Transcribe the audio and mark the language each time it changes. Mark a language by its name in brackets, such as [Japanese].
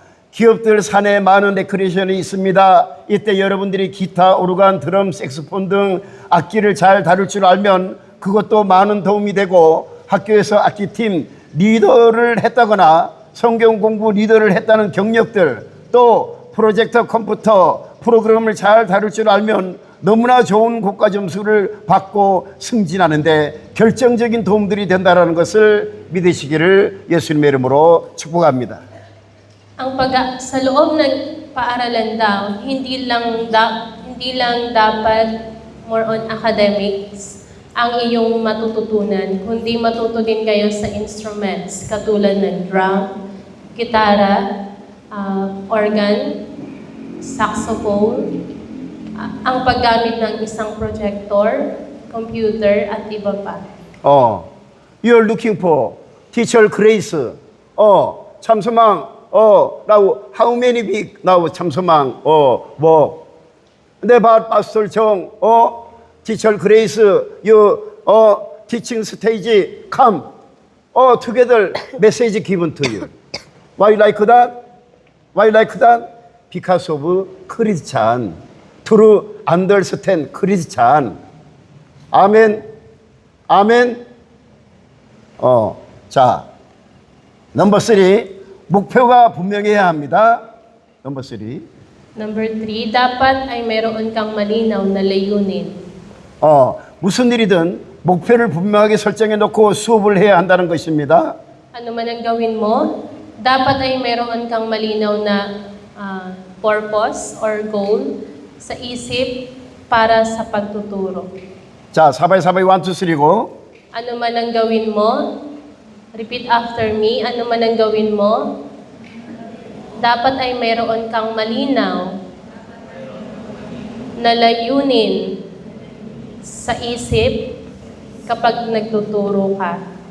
[Korean] 기업들 산에 많은 레크레이션이 있습니다. 이때 여러분들이 기타, 오르간, 드럼, 색소폰 등 악기를 잘 다룰 줄 알면 그것도 많은 도움이 되고 학교에서 악기팀 리더를 했다거나 성경 공부 리더를 했다는 경력들 또 프로젝터 컴퓨터 프로그램을 잘 다룰 줄 알면 너무나 좋은 고가 점수를 받고 승진하는데 결정적인 도움들이 된다는 것을 믿으시기를 예수님의 이름으로 축복합니다. [Filipino] Sa loob ng paaralan daw, hindi lang dapat more on academics ang iyong matututunan, kundi matuto din kayo sa instruments katulad ng drum, gitara, organ, saxophone, ang paggamit ng isang projector, computer, at iba pa. [English] You're looking for teacher grace. [Korean] 참소망. [English] now how many week now 참소망 work. 근데 Pastor Jong teacher grace you teaching stage come together message given to you. Why like that? Why like that? Because of Christian. To understand Christian. [Korean] 아멘. 아멘. 자, 넘버 3. 목표가 분명해야 합니다. 넘버 3. [Filipino] Number 3, dapat ay meron kang malinaw na layunin. [Korean] 무슨 일이든 목표를 분명하게 설정해 놓고 수업을 해야 한다는 것입니다. [Filipino] Ano man ang gawin mo, dapat ay meron kang malinaw na purpose or goal sa isip para sa pagtuturo. [Korean] 자, 사바이 1, 2, 3고. [Filipino] Ano man ang gawin mo, [English] repeat after me, [Filipino] ano man ang gawin mo, dapat ay meron kang malinaw na layunin sa isip kapag nagtuturo ka.